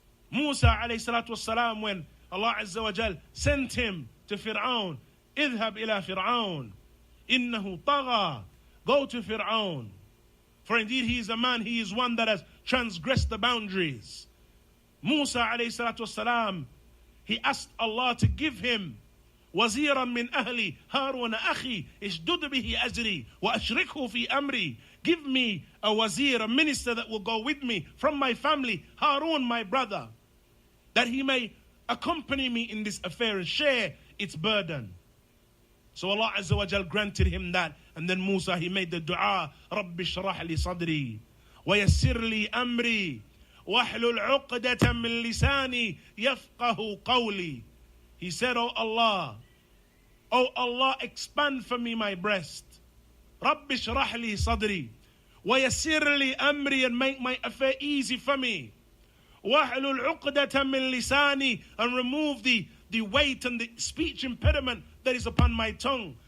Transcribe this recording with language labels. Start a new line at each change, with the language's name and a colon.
English: Musa alayhi salatu wassalam, when Allah Azza wa Jal sent him to Fir'aun,
Arabic: idhab ila Fir'aun, innahu tagha,
English: go to Fir'aun. For indeed he is a man, he is one that has transgressed the boundaries. Musa alayhi salatu wassalam, he asked Allah to give him
Arabic: وزيرا من أهلي هارون أخي اشدد به أجري وأشركه في أمري.
English: Give me a wazir, a minister that will go with me from my family, Harun, my brother, that he may accompany me in this affair and share its burden. So Allah Azza wa Jal granted him that. And then Musa, he made the dua,
Arabic: رَبِّ اشْرَحْ لِي صَدْرِي وَيَسِّرْ لِي أَمْرِي وَاحْلُلْ عُقْدَةً مِّن لِسَانِي يَفْقَهُ قَوْلِي.
English: He said, oh Allah, expand for me my breast.
Arabic: رَبِّ اشْرَحْ لِي صَدْرِي وَيَسِّرْ لِي أَمْرِي,
English: and make my affair easy for me.
Arabic: وَاحْلُلْ عُقْدَةً مِّن لِسَانِي,
English: and remove the weight and the speech impediment that is upon my tongue.